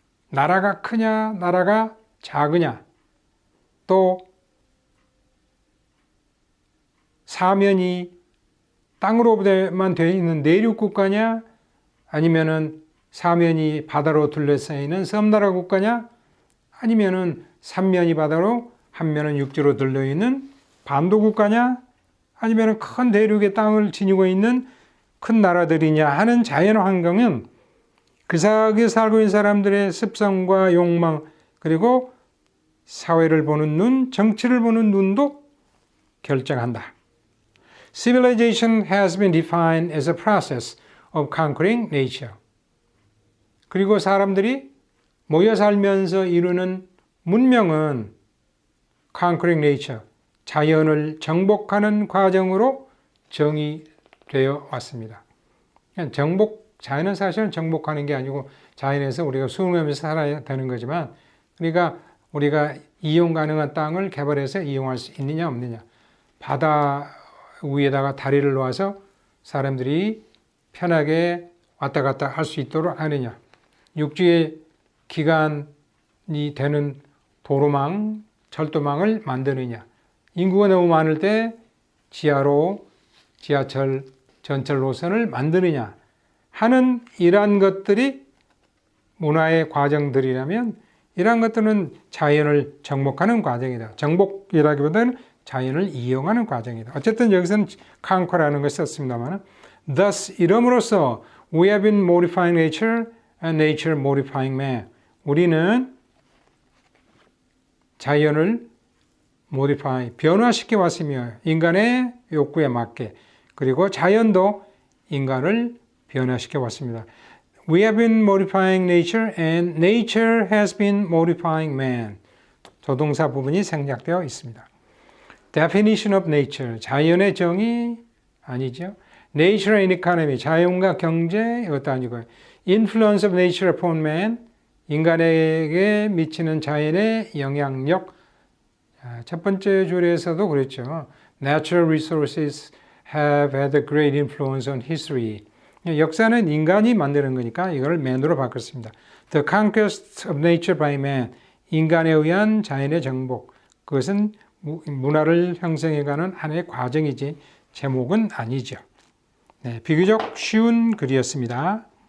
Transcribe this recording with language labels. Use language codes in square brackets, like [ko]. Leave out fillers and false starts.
[ko] 나라가 크냐, 나라가 작으냐, 또 사면이 땅으로만 되어 있는 내륙 국가냐, 아니면은 사면이 바다로 둘러싸여 있는 섬나라 국가냐, 아니면은 삼면이 바다로 한 면은 육지로 둘러 있는 반도 국가냐, 아니면은 큰 대륙의 땅을 지니고 있는 큰 나라들이냐 하는 자연 환경은 그 사회에 살고 있는 사람들의 습성과 욕망, 그리고 사회를 보는 눈, 정치를 보는 눈도 결정한다. [en] Civilization has been defined as a process of conquering nature. [ko] 그리고 사람들이 모여 살면서 이루는 문명은 [en] conquering nature, [ko] 자연을 정복하는 과정으로 정의되어 왔습니다. 자연은 사실은 정복하는 게 아니고 자연에서 우리가 수능하면서 살아야 되는 거지만, 그러니까 우리가 이용 가능한 땅을 개발해서 이용할 수 있느냐 없느냐, 바다 위에다가 다리를 놓아서 사람들이 편하게 왔다 갔다 할 수 있도록 하느냐, 육지의 기간이 되는 도로망, 철도망을 만드느냐, 인구가 너무 많을 때 지하로 지하철, 전철 노선을 만드느냐 하는 이러한 것들이 문화의 과정들이라면, 이러한 것들은 자연을 정복하는 과정이다. 정복이라기보다는 자연을 이용하는 과정이다. 어쨌든 여기서는 conquer라는 것을 썼습니다만, [en] thus [ko] 이름으로써 [en] we have been modifying nature and nature modifying man. [ko] 우리는 자연을 modify, 변화시켜 왔으며 인간의 욕구에 맞게, 그리고 자연도 인간을 변화시켜 왔습니다. [en] We have been modifying nature and nature has been modifying man. [ko] 조동사 부분이 생략되어 있습니다. [en] Definition of nature, [ko] 자연의 정의 아니죠. [en] Nature and economy, [ko] 자연과 경제, 이것도 아니고요. [en] Influence of nature upon man, [ko] 인간에게 미치는 자연의 영향력. 첫 번째 줄에서도 그랬죠. [en] Natural resources have had a great influence on history. [ko] 역사는 인간이 만드는 거니까 이걸 man으로 바꿨습니다. [en] The conquest of nature by man, [ko] 인간에 의한 자연의 정복. 그것은 문화를 형성해가는 하나의 과정이지 제목은 아니죠. 네, 비교적 쉬운 글이었습니다.